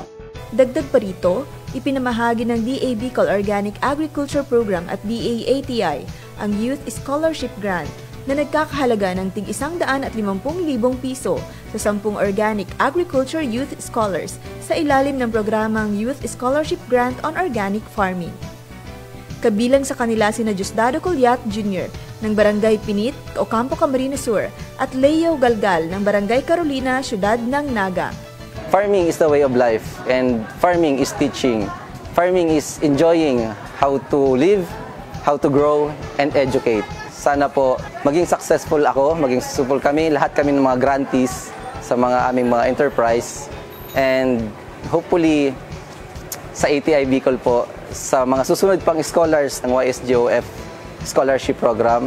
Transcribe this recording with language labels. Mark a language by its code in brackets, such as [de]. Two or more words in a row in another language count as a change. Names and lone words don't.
[tl] Dagdag pa rito, ipinamahagi ng DA Bicol Organic Agriculture Program at DA-ATI ang Youth Scholarship Grant na nagkakahalaga ng tig 150,000 piso sa 10 Organic Agriculture Youth Scholars sa ilalim ng programang Youth Scholarship Grant on Organic Farming. Kabilang sa kanila sina Diosdado Colyat Jr. ng Barangay Pinit, Ocampo, Camarines Sur at Leo Galgal ng Barangay Carolina, Syudad ng Naga. [en] Farming is the way of life and farming is teaching. Farming is enjoying how to live, how to grow, and educate. [tl] Sana po maging successful ako, maging successful kami, lahat kami ng mga grantees sa mga aming mga enterprise. [en] And hopefully [tl] sa ATI Bicol po, sa mga susunod pang scholars ng YSGOF Scholarship Program.